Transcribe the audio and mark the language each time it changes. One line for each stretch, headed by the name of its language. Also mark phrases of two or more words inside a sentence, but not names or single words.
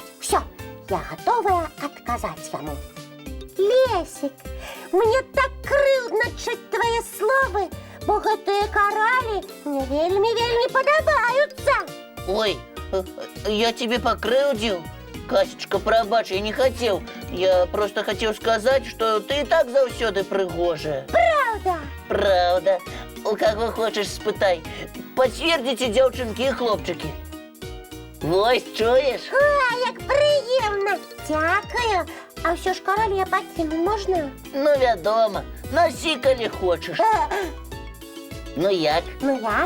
Russian: Всё, я готовая
Belarusian: адказаць яму. Лесік, мне так крыўдна чуць твае словы, бо гэтыя каралі мне вельмі падабаюцца.
Russian: Ой, я тебе покрыўдзіў?
Belarusian: Касечка, прабач,
Russian: я не хотел. Я просто хотел сказать, что ты и так
Belarusian: заўсёды прыгожая.
Russian: Правда? Правда. У кого хочешь,
Belarusian: спытай. Пацвердзіце, дзяўчынкі і хлопчыкі. Вось, чуеш? А, як прыемна. Дзякую. А ўсё ж каралі я пакіну можна? Ну, вядома. Насі, калі хочаш. Ну як? Ну як?